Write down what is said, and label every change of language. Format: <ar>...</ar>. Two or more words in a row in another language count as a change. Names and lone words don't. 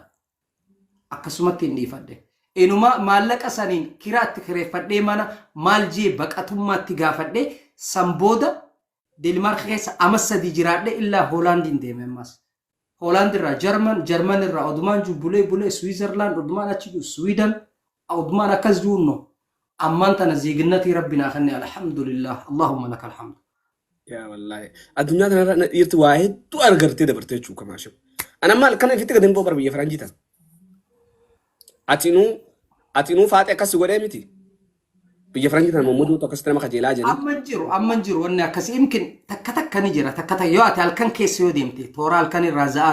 <om>Akkasumatti hin dhiifadhe. Enuma maallaqa saniin kiraatti kireeffadhee mana maal jee baqatummaatti gaafadhee san booda Denmark keessa amma sadii jiraadhe illaa Hoolaandiin deeme ammas. Hoolaand irraa Jarman irraa odumaan jiru bulee Switzerland odumaan achi jiru Sweden odumaan akkas jiru ammaan tana zeeginnatii rabbinaa kanne</om> <ar>الحمد لله اللهم لك الحمد. يا والله</ar> <om>addunyaa kanarra na dhiirti waa hedduu argartee dabartee jechuu kamaashoo ana maal kana ifitti gadi boobar biyya faranjii tan atinuu faaxee akkas godhee miti biyya faranjii tan mummuduu akkasitti nama kajeelaa jedhanii Amman jiru wanni akkasii imkin takka ni jira takka yoo ati halkan keessa yoo deemte toora halkan irraa za'a</om>